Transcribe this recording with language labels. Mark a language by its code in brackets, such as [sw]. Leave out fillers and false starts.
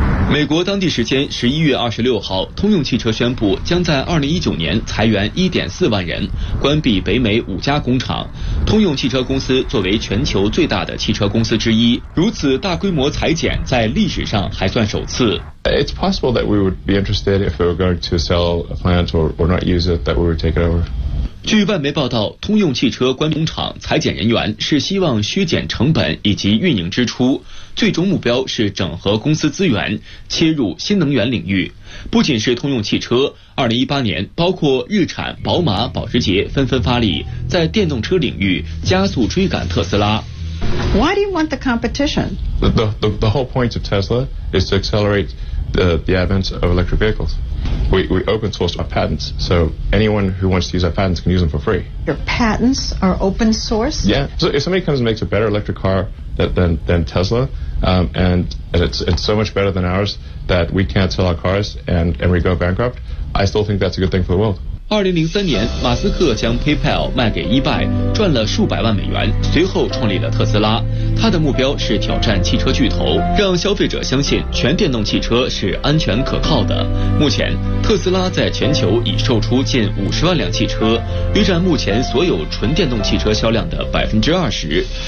[zh] 美国当地时间11月26号，通用汽车宣布将在2019年裁员1.4万人，关闭北美5家工厂。通用汽车公司作为全球最大的汽车公司之一，如此大规模裁减在历史上还算首次。 [en] It's possible that we would be interested if we were going to sell a plant or not use it, that we would take it over. [zh] 据外媒报道，通用汽车关闭工厂裁减人员是希望削减成本以及运营支出，最终目标是整合公司资源，切入新能源领域。不仅是通用汽车，2018年包括日产、宝马、保时捷纷纷发力，在电动车领域加速追赶特斯拉。 [en] Why do you want the competition? The whole point of Tesla is to accelerate the advent of electric vehicles. We open source our patents, so anyone who wants to use our patents can use them for free. Your patents are open source? Yeah, so if somebody comes and makes a better electric car than Tesla, and it's so much better than ours that we can't sell our cars and we go bankrupt, I still think that's a good thing for the world. [zh] 2003年，马斯克将 PayPal 卖给 eBay， 赚了数百万美元，随后创立了特斯拉。他的目标是挑战汽车巨头，让消费者相信全电动汽车是安全可靠的。目前，特斯拉在全球已售出近50万辆汽车，约占目前所有纯电动汽车销量的20%。